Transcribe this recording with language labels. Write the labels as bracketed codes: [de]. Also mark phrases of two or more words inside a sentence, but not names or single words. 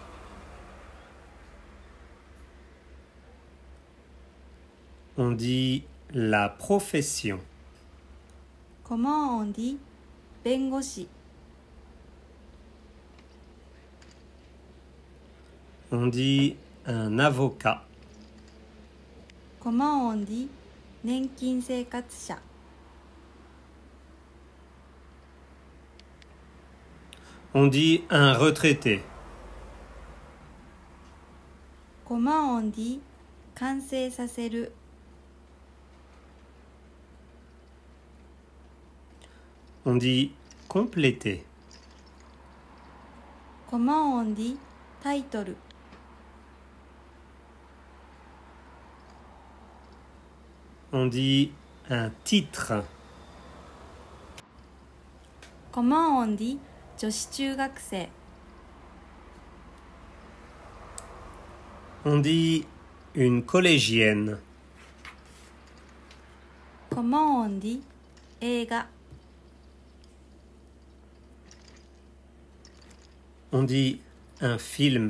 [fr] On dit la profession. Comment on dit 弁護士? On dit un avocat. Comment on dit 年金生活者? On dit un retraité. Comment on dit 完成させる? On dit compléter. Comment on dit タイトル? On dit un titre. Comment on dit 女子中学生? On dit une collégienne. Comment on dit 映画? On dit un film.